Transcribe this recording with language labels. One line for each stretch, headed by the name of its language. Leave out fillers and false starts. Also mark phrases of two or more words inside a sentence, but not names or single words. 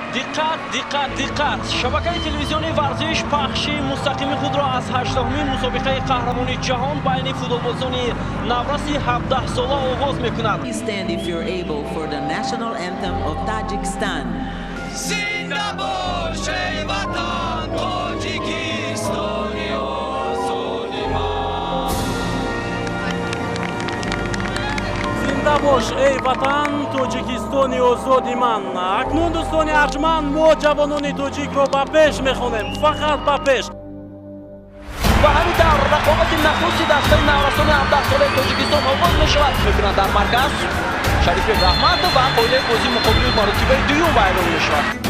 Tajik: диққат шабакаи телевизиони варзиш пахши мустақими худро аз 8-умин мусобиқаи қаҳрамони ҷаҳон байни футболбозони навраси 17 сола оғоз мекунад.
English: Stand if you're able for the national anthem of Tajikistan.
Tajik: Зинда бош эй ватан Тоҷикистони озодиман. Зинда бош эй ватан Тоҷикистони озодиман. Акнун дӯстони арҷманд мо ҷавонони тоҷикро ба пеш мехонем, фақат ба пеш. Ба ҳамин тавр рақобати нахусти дастаи наврасони 17 солаи Тоҷикистон оғоз мешавад. мекунад дар марказ Шарифбек Раҳматов ва қоидаи бозӣ муқобили маротибаи дуюм байрон мешавад.